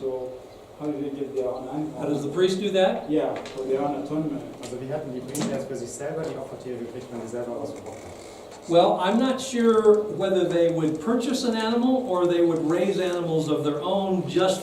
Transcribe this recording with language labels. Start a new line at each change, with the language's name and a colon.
English: So, how did they get their own animal? How does the priest do that? Yeah, for their own atonement.
German: Also wie hatten die Priester jetzt für sich selber die Opfertiere gekriegt, wenn sie selber ausgebrochen haben?
English: Well, I'm not sure whether they would purchase an animal or they would raise animals of their own just for